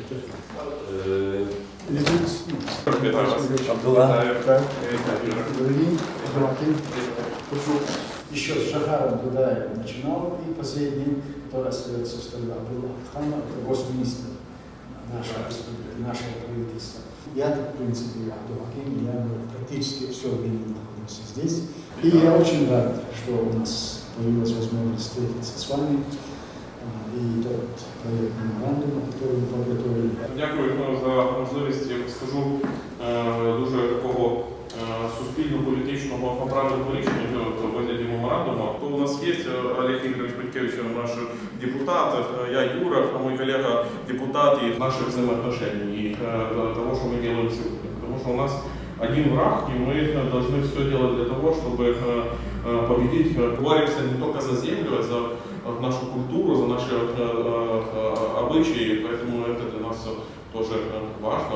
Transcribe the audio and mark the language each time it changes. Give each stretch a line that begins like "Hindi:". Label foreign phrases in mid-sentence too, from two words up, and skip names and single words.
Russian: Еще с Жахаром Дудаевым начинал, и последний, который остается в столе, был Абдхан, это госминистр нашего правительства. Я, в принципе, Абдулхаким, я практически все время находился здесь. И я очень рад, что у нас появилась возможность встретиться с вами.
Ukrainian: І тот проєкт меморандуму, який ми підготовили. Дякую за можливість, я скажу, дуже такого суспільно-політичного правильного рішення в вигляді меморандуму. То у нас є Олег Ігорович Петькевич, наш депутат, я Юра,
Russian: мой коллега депутат, и наши взаимоотношения, и того, что мы делаем сегодня. Потому что у нас один враг, и мы должны все делать для того, чтобы победить. Боремся не только за землю, а за нашу культуру, за наши обычаи, поэтому это для нас тоже важно.